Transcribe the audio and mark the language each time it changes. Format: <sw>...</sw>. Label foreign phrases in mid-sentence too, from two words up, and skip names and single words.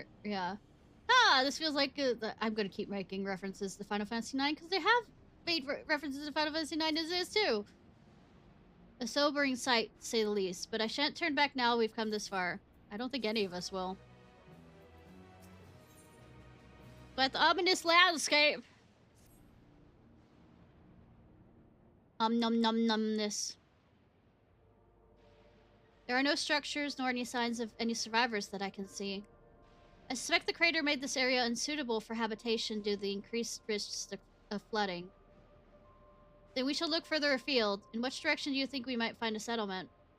<en>Ah, this feels like I'm gonna keep making references to Final Fantasy IX because they have made references to Final Fantasy IX as is too. A sobering sight, to say the least, but I shan't turn back now we've come this far. I don't think any of us will. But the ominous landscape. Num num numness. There are no structures nor any signs of any survivors that I can see. I suspect the crater made this area unsuitable for habitation due to the increased risks of flooding. Then we shall look further afield. In which direction do you think we might find a settlement?</en>